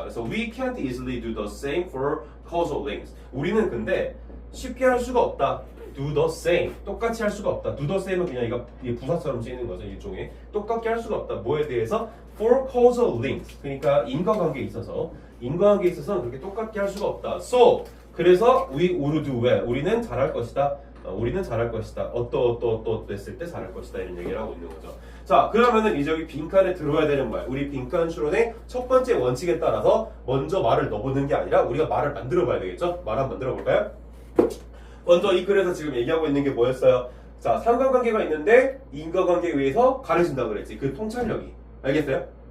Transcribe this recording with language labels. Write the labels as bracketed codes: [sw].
[ko] 그래서 [en] we can't easily do the same for causal links. [ko] 우리는 근데 쉽게 할 수가 없다. [en] do the same. [ko] 똑같이 할 수가 없다. [en] do the same [ko] 은 그냥 이게 부사처럼 쓰이는 거죠. 일종의. 똑같게 할 수가 없다. 뭐에 대해서? [en] for causal links. [ko] 그러니까 인과관계에 있어서는 그렇게 똑같게 할 수가 없다. [en] So, [ko] 그래서 [en] we would do well. [ko] 우리는 잘할 것이다. 우리는 잘할 것이다. 됐을 때 잘할 것이다. 이런 얘기를 하고 있는 거죠. 자, 그러면은 이제 여기 빈칸에 들어야 되는 말. 우리 빈칸 추론의 첫 번째 원칙에 따라서 먼저 말을 넣어보는 게 아니라 우리가 말을 만들어 봐야 되겠죠? 말 한번 만들어 볼까요? 먼저 이 글에서 지금 얘기하고 있는 게 뭐였어요? 자, 상관관계가 있는데 인과관계에 의해서 가려진다고 그랬지. 그 통찰력이. 알겠어요?